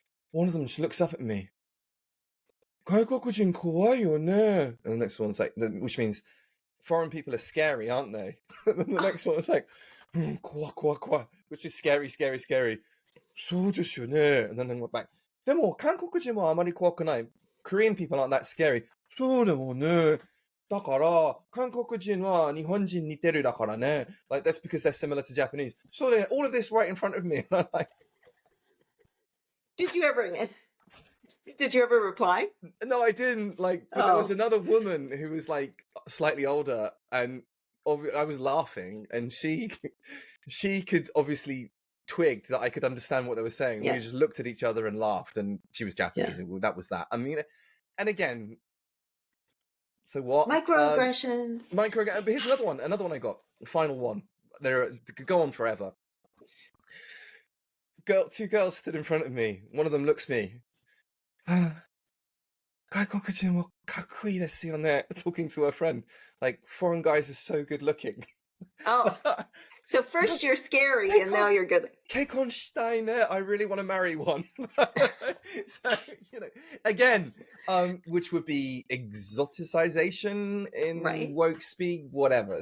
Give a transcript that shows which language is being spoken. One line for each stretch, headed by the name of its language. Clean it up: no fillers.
English: One of them just looks up at me.
Japanese: 外国人怖いよね.
English: And the next one's like, which means foreign people are scary, aren't they? And then the next one was like,
Japanese: 怖い,
English: which is scary.
Japanese: そうですよね.
English: And then they went back.
Japanese: でも韓国人はあまり怖くない.
English: Korean people aren't that scary.
Japanese: そうでもね. だから韓国人は日本人似てるだからね.
English: Like that's because they're similar to Japanese. So they're all of this right in front of me. And I'm like, Did you ever reply? No, I didn't. Like, but there was another woman who was like slightly older, and I was laughing, and she could obviously twig that I could understand what they were saying. We just looked at each other and laughed, and she was Japanese. And that was that. I mean, and again, so what? Microaggressions. But here's another one I got. The final one. Could go on forever. 2 girls stood in front of me. One of them looks at me.
Japanese: 外国人はかっこいいですよね.
English: Talking to her friend, like foreign guys are so good looking. Oh, so first you're scary and now you're good.
Japanese: 結婚したいね.
English: I really want to marry one. So, again, which would be exoticization in woke speak, whatever.